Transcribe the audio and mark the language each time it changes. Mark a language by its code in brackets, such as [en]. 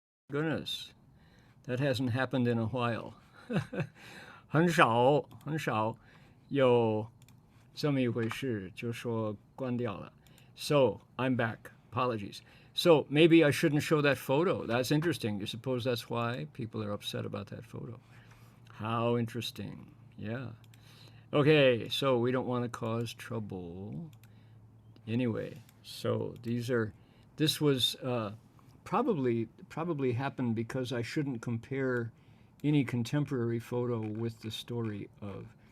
[en] Goodness, that hasn't happened in a while. [zh] 很少有这么一回事，就说关掉了。 [en] So I'm back. Apologies. So maybe I shouldn't show that photo. That's interesting. You suppose that's why people are upset about that photo? How interesting. Yeah. Okay, so we don't want to cause trouble. Anyway, so this was probably happened because I shouldn't compare any contemporary photo with the story of.